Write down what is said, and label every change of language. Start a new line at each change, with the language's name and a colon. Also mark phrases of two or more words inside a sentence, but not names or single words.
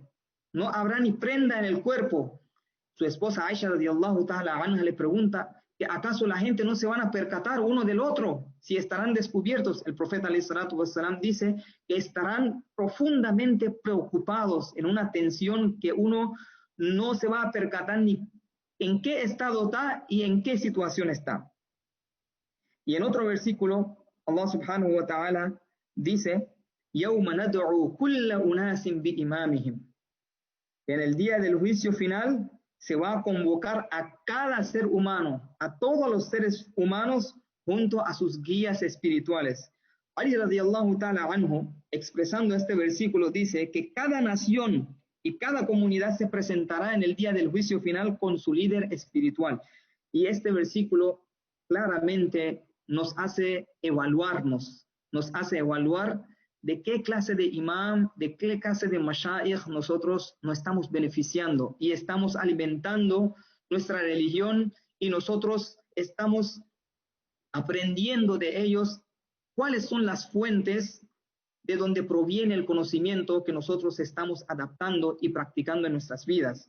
Spanish: No habrá ni prenda en el cuerpo. Su esposa Aisha
Arabic: رضي الله تعالى عنها
Spanish: le pregunta que acaso la gente no se van a percatar uno del otro si estarán descubiertos. El profeta
Arabic: عليه الصلاة والسلام
Spanish: dice que estarán profundamente preocupados en una tensión que uno no se va a percatar ni en qué estado está y en qué situación está. Y en otro versículo,
Arabic: الله سبحانه وتعالى dice, يَوْمَ نَدْعُو كُلَّ أُنَاسٍ بِإِمَامِهِمْ.
Spanish: En el día del juicio final se va a convocar a cada ser humano, a todos los seres humanos, junto a sus guías espirituales.
Arabic: Ali رضي الله تعالى عنه,
Spanish: expresando este versículo, dice que cada nación y cada comunidad se presentará en el día del juicio final con su líder espiritual. Y este versículo claramente nos hace evaluar de qué clase de imam, de qué clase de mashayikh nosotros nos estamos beneficiando y estamos alimentando nuestra religión, y nosotros estamos aprendiendo de ellos cuáles son las fuentes de donde proviene el conocimiento que nosotros estamos adaptando y practicando en nuestras vidas.